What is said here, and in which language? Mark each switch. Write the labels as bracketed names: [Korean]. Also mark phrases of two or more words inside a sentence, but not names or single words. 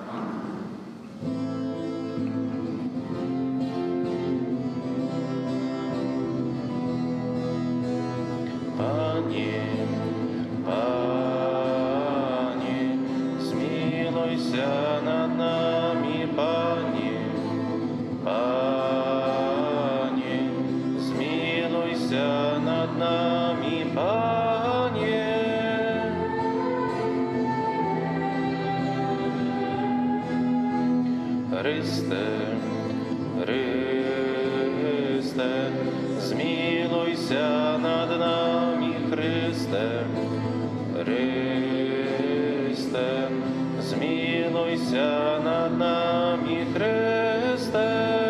[Belarusian] Пане, Пане, змілуйся над намі, Пане, Пане, змілуйся над намі, Пане. [Ukrainian] Христе, Христе, змілуйся над нами, Христе, Христе, змілуйся над нами, Христе.